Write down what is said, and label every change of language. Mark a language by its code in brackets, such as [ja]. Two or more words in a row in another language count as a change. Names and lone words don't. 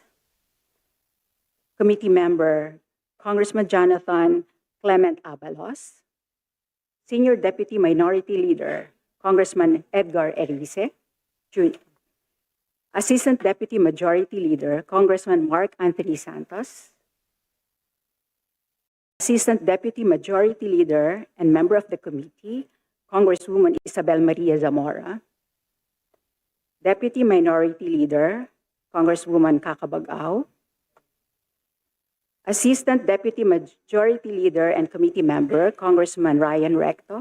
[en] Committee member, Congressman Jonathan Clement Abalos. Senior Deputy Minority Leader, Congressman Edgar Erice Jr. Assistant Deputy Majority Leader, Congressman Mark Anthony Santos. Assistant Deputy Majority Leader and member of the committee, Congresswoman Isabel Maria Zamora. Deputy Minority Leader, Congresswoman Kakabagao. Assistant Deputy Majority Leader and committee member, Congressman Ryan Recto.